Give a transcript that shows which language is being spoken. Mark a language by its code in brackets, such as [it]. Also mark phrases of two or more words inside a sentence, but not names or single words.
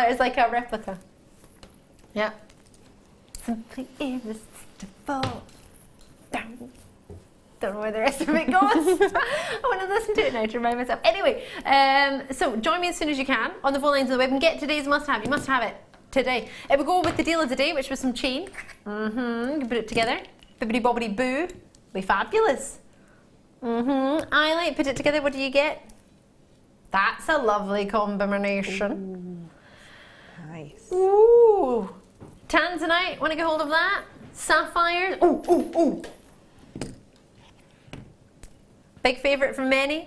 [en] It's like a replica. Yeah. Simply irresistible. Down. Don't know where the rest of it goes. I want to listen to it now to remind myself. Anyway, so join me as soon as you can on the phone lines of the web and get today's must-have. You must have it today. It will go with the deal of the day, which was some chain. You can put it together. Bibbidi bobbidi boo. Be fabulous. I like put it together. What do you get? That's a lovely combination. Ooh, nice. Ooh. Tanzanite. Want to get hold of that? Sapphires. Ooh. Big favourite from many.